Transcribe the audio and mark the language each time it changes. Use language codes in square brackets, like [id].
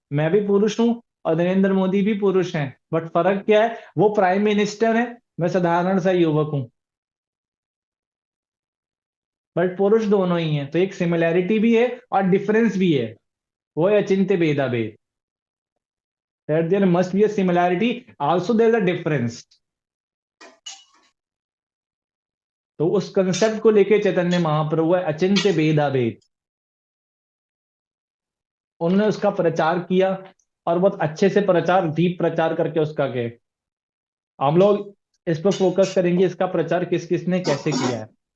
[hi] मैं भी पुरुष हूं और नरेंद्र मोदी भी पुरुष हैं, बट फर्क क्या है? वो प्राइम मिनिस्टर है, मैं साधारण सा युवक हूं, बट पुरुष दोनों ही हैं। तो एक सिमिलैरिटी भी है और डिफरेंस भी है, वो है अचिंत्य भेदाभेद। [en] That there must be a similarity, also there is a difference। [hi] तो उस कंसेप्ट को लेके चैतन्य महाप्रभु है अचिंत्य भेदाभेद, उन्होंने उसका प्रचार किया और बहुत अच्छे से प्रचार, दीप प्रचार करके उसका के। हम लोग इस पर फोकस करेंगे, इसका प्रचार किस किस ने कैसे किया है।